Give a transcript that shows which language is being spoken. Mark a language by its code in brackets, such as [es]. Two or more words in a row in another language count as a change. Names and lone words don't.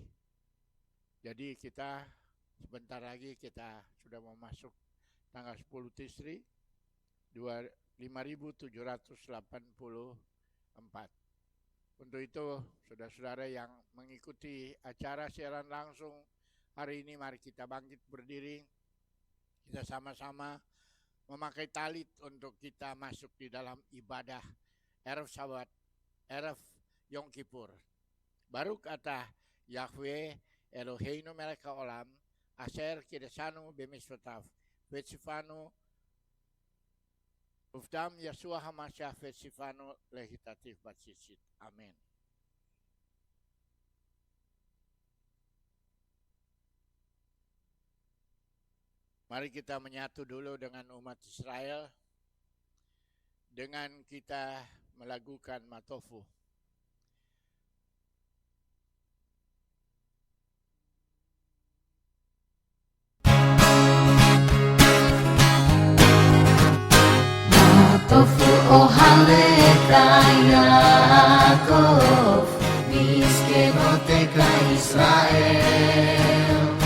[id] Jadi kita sebentar lagi kita sudah mau masuk tanggal 10 Tisri 5784. Untuk itu, saudara-saudara yang mengikuti acara siaran langsung hari ini, mari kita bangkit berdiri. Kita sama-sama memakai talit untuk kita masuk di dalam ibadah [he] ערב שבת, ערב יום כיפור. ברוך אתה Yahweh אלוהינו מלך העולם אשר קדשנו במצוותיו וציוונו ובדם Yeshua המשיח וציוונו להתעטף בציצית. [id] Amin. Mari kita menyatu dulu dengan umat Israel dengan kita melakukan matofu. [he] מה טובו אהליך יעקב משכנותיך ישראל